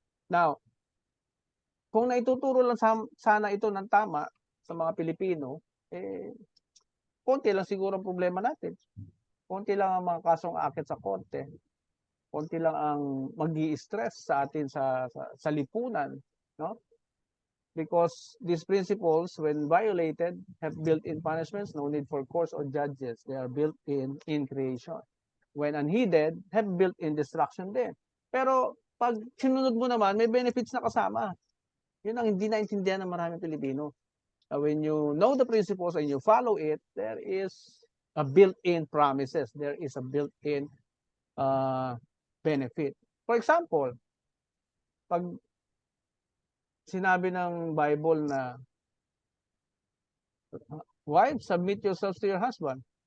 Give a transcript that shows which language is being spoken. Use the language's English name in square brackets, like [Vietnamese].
[Filipino] Now, kung naituturo lang sana ito ng tama sa mga Pilipino, konti lang siguro ang problema natin. Konti lang ang mga kasong aakit sa korte. Konti lang ang magi-stress sa atin sa lipunan, no? [English] Because these principles, when violated, have built-in punishments, no need for courts or judges. They are built-in creation. When unheeded, have built-in destruction [Filipino] din. Pero pag sinunod mo naman, may benefits na kasama. Yun ang hindi naintindihan ng maraming Pilipino. [English] When you know the principles and you follow it, there is a built-in promises. There is a built-in benefit. For example, [Filipino] pag sinabi ng [English] Bible na wife, submit yourselves to your husband.